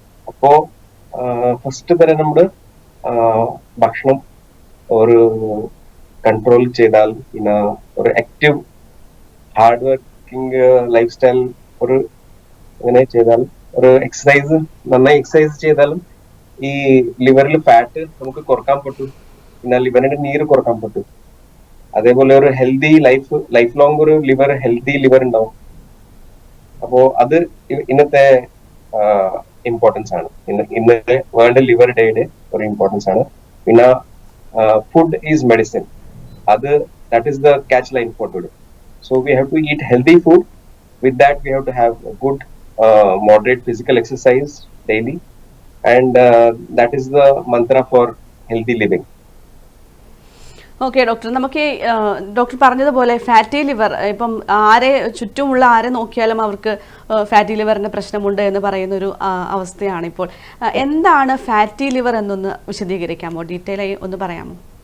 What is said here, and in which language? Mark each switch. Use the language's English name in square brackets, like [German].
[Malayalam] അപ്പോ ഫസ്റ്റ് തന്നെ നമ്മുടെ ഭക്ഷണം ഒരു കൺട്രോൾ ചെയ്താൽ, പിന്നെ ഒരു active hard working life style ഒരു ഇങ്ങനെ ചെയ്താൽ, ഒരു എക്സസൈസ് നന്നായി എക്സസൈസ് ചെയ്താലും ഈ ലിവറിൽ ഫാറ്റ് നമുക്ക് കുറക്കാൻ പറ്റും, പിന്നെ ലിവറിന്റെ നീര് കുറക്കാൻ പറ്റും. അതേപോലെ ഒരു ഹെൽത്തി ലൈഫ് ലോങ് ഒരു ഹെൽത്തി ലിവർ ഉണ്ടാവും. അപ്പോ അത് ഇന്നത്തെ ഇമ്പോർട്ടൻസ് ആണ്. ഇന്നത്തെ വേൾഡ് ലിവർ ഡേയുടെ ഒരു ഇമ്പോർട്ടൻസ് ആണ്. [English] പിന്നെ food is medicine, that is the catch line for today. So we have to eat healthy food. With that we have to have a good moderate physical exercise daily, and that is the mantra for healthy living. [Malayalam] Okay doctor, നമുക്ക് doctor പറഞ്ഞതുപോലെ fatty liver, ഇപ്പം ചുറ്റുമുള്ള ആരെ നോക്കിയാലും അവർക്ക് fatty ലിവറിന്റെ പ്രശ്നമുണ്ട് എന്ന് പറയുന്നൊരു അവസ്ഥയാണ് ഇപ്പോൾ. എന്താണ് ഫാറ്റി ലിവർ എന്നൊന്ന് വിശദീകരിക്കാമോ? ഡീറ്റെയിൽ ആയി ഒന്ന് പറയാമോ?